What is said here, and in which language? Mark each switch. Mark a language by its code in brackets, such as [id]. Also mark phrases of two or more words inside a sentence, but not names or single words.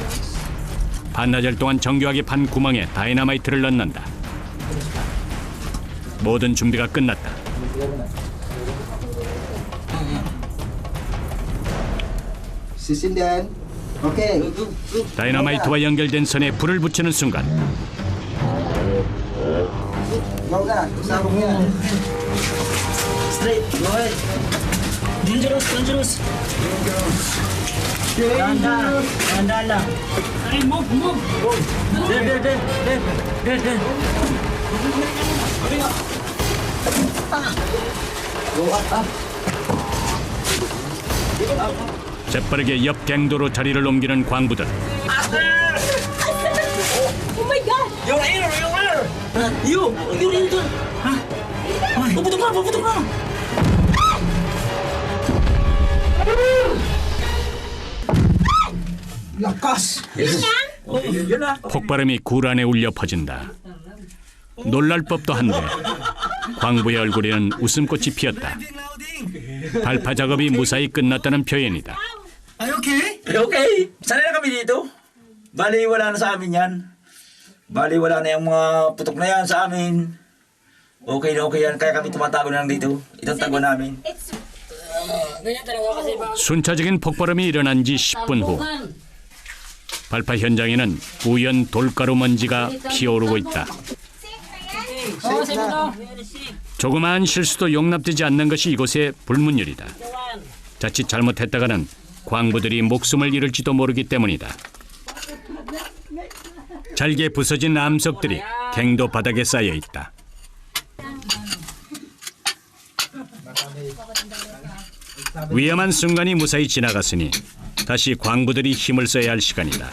[ko] 반나절 동안 정교하게 판 구멍에 다이너마이트를 넣는다. 모든 준비가 끝났다. [tl] Sisindihan. Okay. [ko] 다이너마이트와 연결된 선에 불을 붙이는 순간 [en] Go na. [tl] Sabong yan. [en] Straight, go ahead. Dangerous, dangerous. [tl] Dahan-dahan, dahan-dahan lang. Ay, [en] move, move. There. [ko] 재빠르게 옆 갱도로 자리를 옮기는 광부들. [en] Oh my God! Yung air! You [tl] dito. Ha? Puputok ka! Lakas! Yun na. [ko] 폭발음이 굴 안에 울려 퍼진다. 놀랄 법도 한데 광부의 얼굴에는 웃음꽃이 피었다. 발파 작업이 무사히 끝났다는 표현이다. [en] Are you okay? Okay, [tl] sanay na kami dito. Bali, wala na sa amin yan. Bali, wala na yung mga putok na yan sa amin. Okay na okay yan, kaya kami tumatago na lang dito. Itong tago namin. [en] It's... [tl] ganyan talaga kasi ba? [ko] 순차적인 폭발음이 일어난 지 10분 후 발파 현장에는 우연 돌가루 먼지가 피어오르고 있다. [tl] Oo, sabi ko. [ko] 조그마한 실수도 용납되지 않는 것이 이곳의 불문율이다. 자칫 잘못했다가는 광부들이 목숨을 잃을지도 모르기 때문이다. 잘게 부서진 암석들이 갱도 바닥에 쌓여 있다. 위험한 순간이 무사히 지나갔으니 다시 광부들이 힘을 써야 할 시간이다.